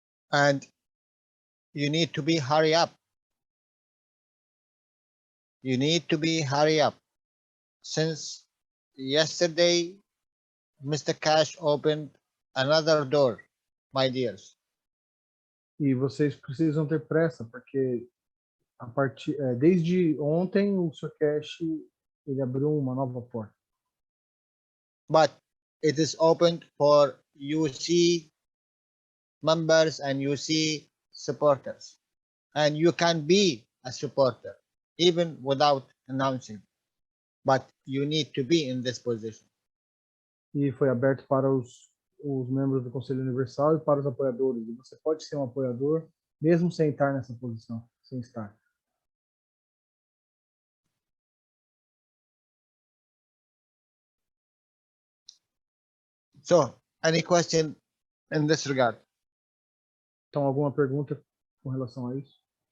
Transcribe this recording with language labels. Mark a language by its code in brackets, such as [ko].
[en] And you need to be hurry up. You need to be hurry up. Since yesterday, Mr. Cash opened another door, my dears. [pt] E vocês precisam ter pressa, porque desde ontem o Sr. Cash ele abriu uma nova porta. [en] But it is opened for UC members and UC supporters. And you can be a supporter even without announcing. But you need to be in this position. [pt] E foi aberto para os membros do Conselho Universal e para os apoiadores. E você pode ser um apoiador mesmo sem estar nessa posição, sem estar. [en] So, any question in this regard? [pt] Então, alguma pergunta com relação a isso?